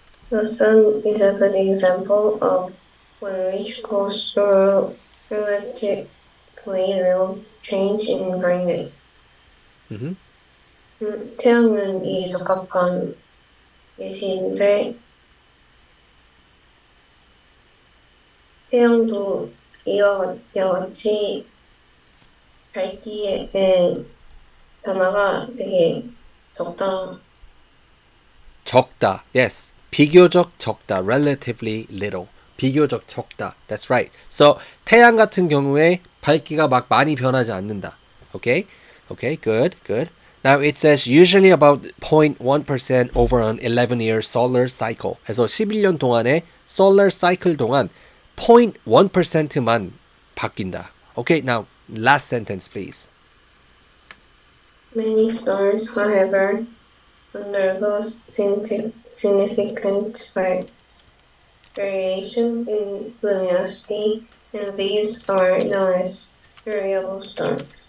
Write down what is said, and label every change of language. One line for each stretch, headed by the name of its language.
English: The sun is a good example of when which goes through relatively little change in brightness.
Korean: 태양은 이 적합한 예시인데 태양도 이와 같이 밝기의 변화가 되게 적다. 적다. Yes. 비교적 적다.
English: Relatively little.
Korean: 비교적 적다.
English: That's right.
Korean: So 태양 같은 경우에 밝기가 막 많이 변하지 않는다.
English: Okay? Okay, good, good. Now it says usually about 0.1% over an 11-year solar cycle.
Korean: 그래서 11년 동안의 solar cycle 동안 0.1%만 바뀐다.
English: Okay, now last sentence please. Many stars, however, undergo significant variations in luminosity, and these are known as variable stars.